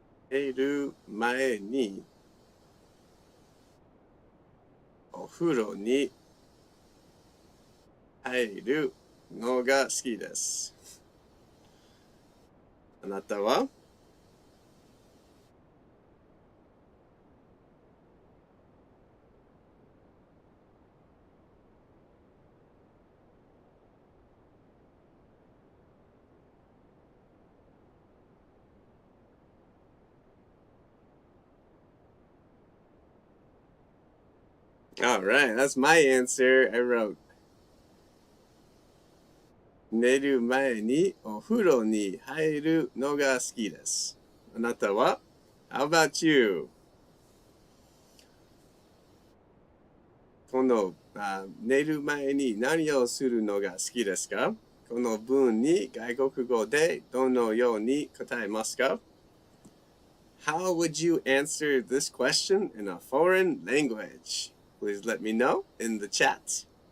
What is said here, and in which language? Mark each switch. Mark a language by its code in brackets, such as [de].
[ja] 寝る前にお風呂に入るのが好きです。あなたは [en] Alright, that's my answer. I wrote [ja] 寝る前にお風呂に入るのが好きです。あなたは [en] How about you? [ja] この寝る前に何をするのが好きですか？この文に外国語でどのように答えますか？ [en] How would you answer this question in a foreign language? Please let me know in the chat.